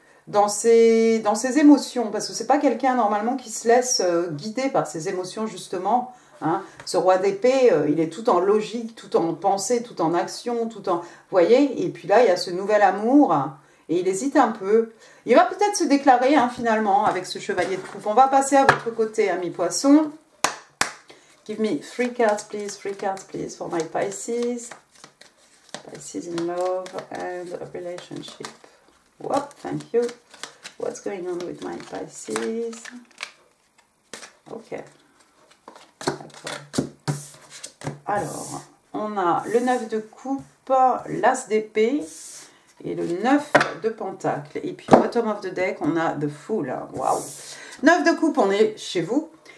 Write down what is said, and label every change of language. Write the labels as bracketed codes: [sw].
[fr] dans ses émotions, parce que c'est pas quelqu'un normalement qui se laisse guider par ses émotions justement. Hein. Ce roi d'épée, il est tout en logique, tout en pensée, tout en action, tout en... Vous voyez? Et puis là, il y a ce nouvel amour, et il hésite un peu. Il va peut-être se déclarer hein, finalement avec ce chevalier de coupe. On va passer à votre côté, amis poissons. [en] Give me 3 cards, please, for my Pisces. Pisces in love and a relationship. Whoop, thank you. What's going on with my Pisces? [fr] Ok. D'accord. Alors, on a le 9 de coupe, l'as d'épée et le 9 de pentacle. Et puis, [en] bottom of the deck, [fr] on a the Fool. Waouh! 9 de coupe, on est chez vous.